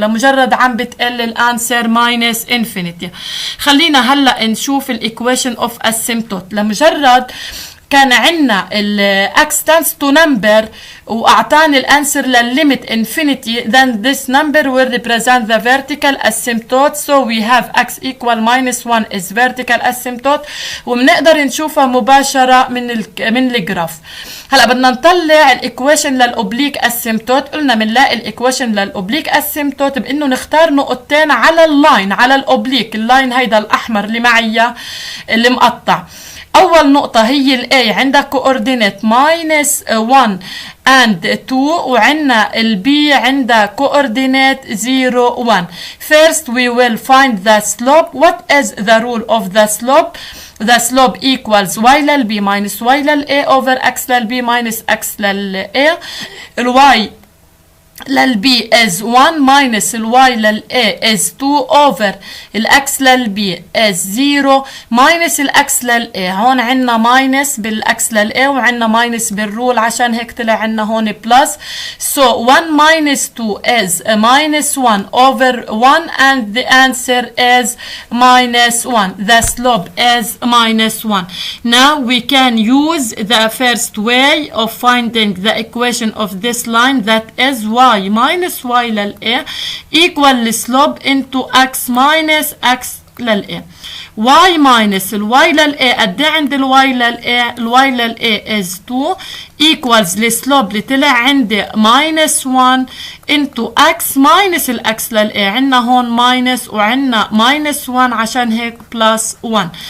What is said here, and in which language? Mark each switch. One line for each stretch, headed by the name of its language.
Arabic: لمجرد عم بتقل الانسر ماينس انفينيتي. خلينا هلا نشوف الايكويشن اوف اسيمتوت. لمجرد كان عندنا الاكس تنس تو نمبر واعطاني الانسر للليميت انفينيتي،
English: then this number will represent the vertical asymptote. so we have x equal minus 1 is vertical asymptote.
Arabic: وبنقدر نشوفها مباشره من الجراف. هلا بدنا نطلع الايكويشن للاوبليك اسيمتوت. قلنا بنلاقي الايكويشن للاوبليك اسيمتوت بانه نختار نقطتين على اللاين، على الاوبليك. اللاين هيدا الاحمر اللي معي اللي مقطع. اول نقطة هي الاي عندها كوردينيت ماينس 1 and 2، وعندنا البي عندها كوردينيت 0 1.
English: First we will find the slope. What is the rule of the slope? The slope equals y للبي minus y للA over x للبي minus x للA. الواي للبي is 1 minus الواي للA is 2 over الاكس للبي is 0 minus الاكس للA.
Arabic: هون عنا minus بالاكس للA وعنا minus بالرول، عشان هيك طلع عنا هون plus.
English: so 1 minus 2 is minus 1 over 1 and the answer is minus 1. the slope is minus 1. now we can use the first way of finding the equation of this line, that is y y minus y لل a equal slope into x minus x لل a. y minus ال y لل a
Arabic: قد ايه عند
English: ال y لل a؟ ال y لل a is 2 equals السلوب
Arabic: اللي طلع عندي
English: minus 1 into x minus ال x لل a.
Arabic: عنا هون minus وعنا minus 1 عشان هيك plus 1.